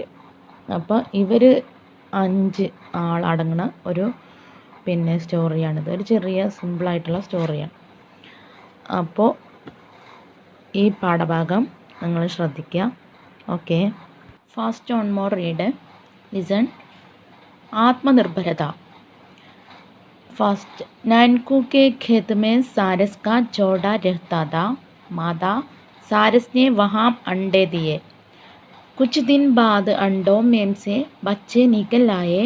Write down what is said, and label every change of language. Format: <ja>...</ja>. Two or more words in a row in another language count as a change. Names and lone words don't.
<ml>അപ്പോൾ ഇവർ 5 ആളടങ്ങുന്ന ഒരു സ്റ്റോറിയാണിത്. ഒരു ചെറിയ സിമ്പിളായിട്ടുള്ള സ്റ്റോറിയാണ്. അപ്പോൾ ഈ പാഠഭാഗം നിങ്ങൾ ശ്രദ്ധിക്കുക.</ml> <en>okay, fast on more read, listen.</en> <hi>आत्मनिर्भरता। फर्स्ट, नैनकू के खेत में सारस का जोड़ा रहता था। मादा सारस ने वहाँ अंडे दिए। कुछ दिन बाद अंडों में से बच्चे निकल आए।</hi>